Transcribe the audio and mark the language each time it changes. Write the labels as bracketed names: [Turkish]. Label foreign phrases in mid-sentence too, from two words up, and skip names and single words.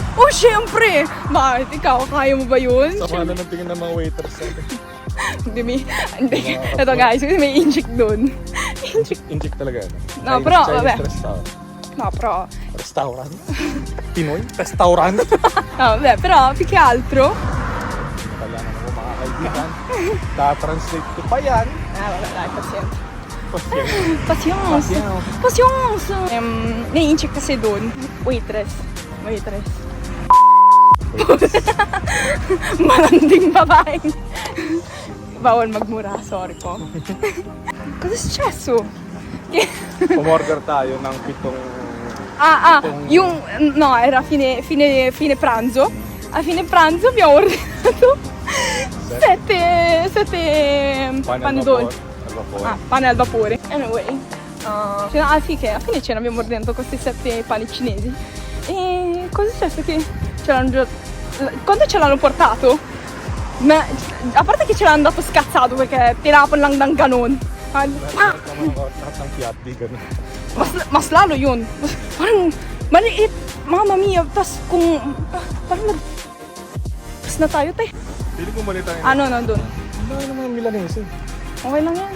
[Filipino] Oh, syempre. Bakit? Ikaw, kaya mo ba yun? Sama na ng tingin ng mga waiters. Hindi. Ito guys, may inject dun. Inject talaga. No, pero, [English] Chinese restaurant. [Filipino] No, pero, [English] Restaurant? Pinoy? Restaurant? [Filipino] pero, [Italian] più che altro. [Filipino] Kailangan ako mga kaibigan. Ta-translate ko pa yan. Wala, pasyente. Pasyente. Pasyence. Nai-inject kasi dun. Waitress. Malanding babae. Bawal magmura, sorry po. Kasi stress oh. Umorder tayo ng pitong... Yung, [Italian] no, era fine pranzo. A fine pranzo abbiamo ordinato 7 pandoni. Pane al vapore. Anyway, alla fine ce ne abbiamo ordinato questi 7 pani cinesi. E cosa è successo? Che ce l'hanno già... Quando ce l'hanno portato? Ma, a parte che ce l'hanno dato scazzato perché [Filipino] tinapon lang ng ganon. Lahat ng piatti, gano'n. Mas lalo yun. Parang maliit. [Italian] Mama mia. [Filipino] Tapos kung... parang tas na tayo, te. Pili ko mali tayo. Nandun? Ano naman Milanese? Okay lang yan.